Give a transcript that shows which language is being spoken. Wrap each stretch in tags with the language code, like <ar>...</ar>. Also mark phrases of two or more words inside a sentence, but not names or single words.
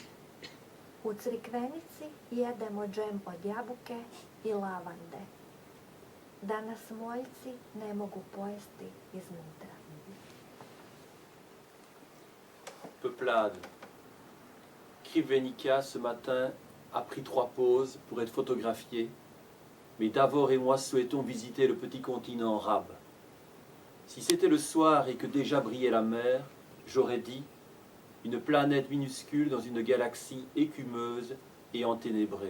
<hr>U Crikvenici jedemo džem od jabuke i lavande. Da nas moljci ne mogu pojesti iznutra.</hr> <fr>Peuplade. Crikvenica, ce matin, a pris 3 pauses pour être photographié, mais Davor et moi souhaitons visiter le petit continent Rab. Si c'était le soir et que déjà brillait la mer, j'aurais dit une planète minuscule dans une galaxie écumeuse et enténébrée.</fr>